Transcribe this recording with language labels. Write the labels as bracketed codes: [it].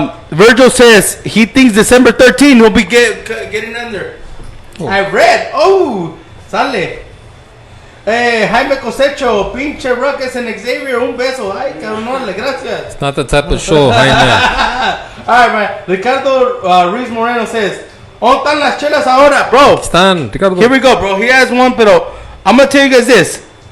[en] Virgil says he thinks December 13 he'll be getting under. Oh. I read. Oh, sale. Jaime Cosecho, pinche Ruckus and Xavier, [es] un beso. Ay, cabrón, gracias. [en] It's not the type of show, Jaime. All right, man. [es] Ricardo Ruiz Moreno says, ¿dónde están las chelas ahora, bro? Están, Ricardo. [en] Here we go, bro. He has one, pero I'm going to tell you guys this.